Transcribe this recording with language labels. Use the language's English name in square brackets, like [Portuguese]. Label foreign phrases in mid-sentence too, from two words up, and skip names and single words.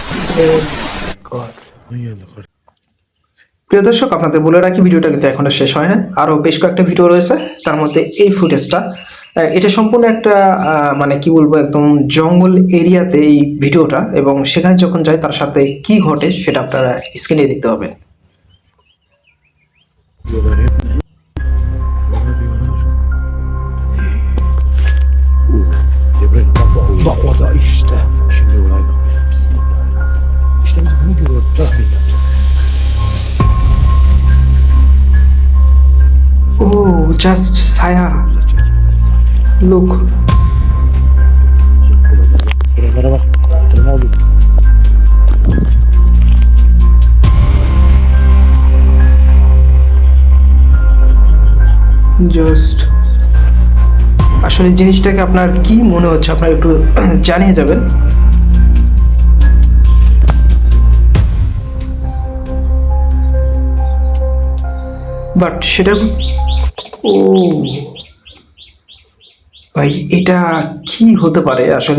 [Bangla] প্রিয় দর্শক, আপনাদের বলে রাখি, ভিডিওটা কিন্তু এখনো শেষ হয় না, আরও বেশ কয়েকটা ভিডিও রয়েছে। তার মধ্যে এই ফুটেজটা, এটা সম্পূর্ণ একটা মানে কি বলবো, একদম জঙ্গল এরিয়াতে এই ভিডিওটা, এবং সেখানে যখন যাই তার সাথে কি ঘটে সেটা আপনারা স্ক্রিনে দেখতে হবে। [Turkish] Bak orada işte. Şimdi orayı da bismillah. İşte biz bunu görüyoruz. Tahmin et. [English] Oh, just ছায়া, look. [Turkish] Buralara bak. Tırma oldu. [Bangla] জাস্ট আসলে জিনিসটাকে আপনার কি মনে হচ্ছে আপনার একটু জানিয়ে যাবেন। বাট সেটা, ও ভাই, এটা কি হতে পারে আসলে?